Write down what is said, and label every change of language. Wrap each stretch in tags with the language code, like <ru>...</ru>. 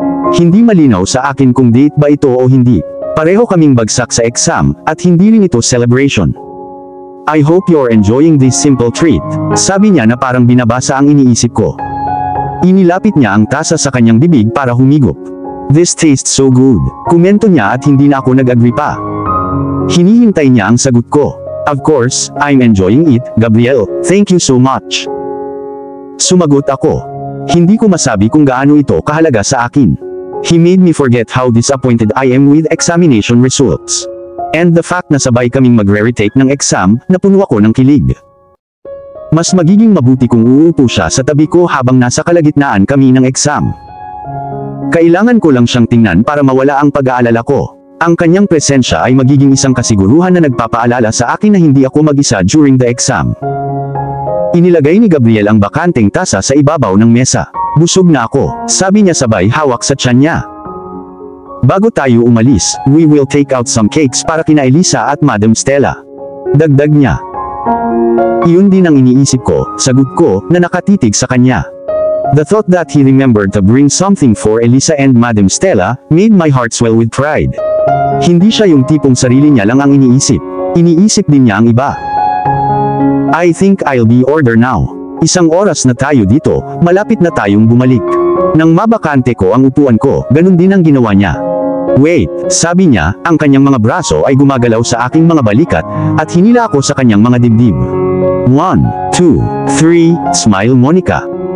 <tl>Hindi malinaw sa akin kung date ba ito o hindi. Pareho kaming bagsak sa exam, at hindi rin ito celebration.</tl> <en>I hope you're enjoying this simple treat,</en> <tl>sabi niya na parang binabasa ang iniisip ko. Inilapit niya ang tasa sa kanyang bibig para humigop.</tl> <en>This tastes so good,</en> <tl>komento niya at hindi na ako nag-agree pa. Hinihintay niya ang sagot ko.</tl> <en>Of course, I'm enjoying it, Gabriel, thank you so much.</en> <tl>Sumagot ako. Hindi ko masabi kung gaano ito kahalaga sa akin.</tl> <en>He made me forget how disappointed I am with examination results. And the fact</en> <tl>na sabay kaming magre-retake ng exam, napuno ako ng kilig. Mas magiging mabuti kung uupo siya sa tabi ko habang nasa kalagitnaan kami ng exam. Kailangan ko lang siyang tingnan para mawala ang pag-aalala ko. Ang kanyang presensya ay magiging isang kasiguruhan na nagpapaalala sa akin na hindi ako mag-isa</tl> <en>during the exam.</en> <tl>Inilagay ni Gabriel ang bakanteng tasa sa ibabaw ng mesa. Busog na ako, sabi niya sabay hawak sa tiyan niya. Bago tayo umalis,</tl> <en>we will take out some cakes</en> <tl>para kina Elisa at Madam Stella. Dagdag niya. Iyon din ang iniisip ko, sagot ko, na nakatitig sa kanya.</tl> <en>The thought that he remembered to bring something for Elisa and Madam Stella, made my heart swell with pride.</en> <tl>Hindi siya yung tipong sarili niya lang ang iniisip. Iniisip din niya ang iba.</tl> <en>I think I'll be order now.</en> <tl>Isang oras na tayo dito, malapit na tayong bumalik. Nang mabakante ko ang upuan ko, ganun din ang ginawa niya. Wait, sabi niya, ang kanyang mga braso ay gumagalaw sa aking mga balikat, at hinila ako sa kanyang mga dibdib.</tl> <en>1, 2, 3, smile</en> <tl>Monica.</tl>